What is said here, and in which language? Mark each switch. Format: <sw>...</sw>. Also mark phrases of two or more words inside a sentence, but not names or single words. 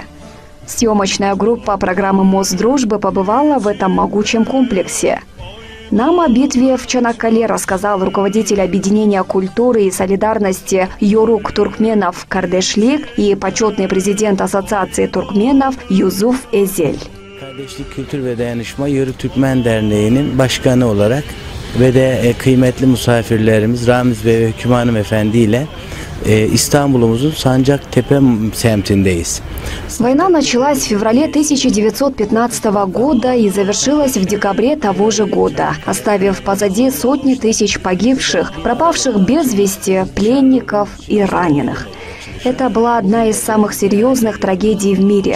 <ru>Съемочная группа программы «Мост дружбы» побывала в этом могучем комплексе. Нам о битве в Чанаккале рассказал руководитель объединения культуры и солидарности Йорук Туркменов Кардешлик и почетный президент Ассоциации туркменов Юзуф Эзель.</ru> <tr>Kardeşlik, Kültür ve Dayanışma Yörük Türkmen Derneği'nin başkanı olarak ve de kıymetli misafirlerimiz Ramiz Bey ve Hüküme Hanım Efendi ile İstanbul'umuzun Sancaktepe semtindeyiz.</tr> <ru>Война началась в феврале 1915 года и завершилась в декабре того же года, оставив позади сотни тысяч погибших, пропавших без вести, пленников и раненых. Это была одна из самых серьезных трагедий в мире.</ru>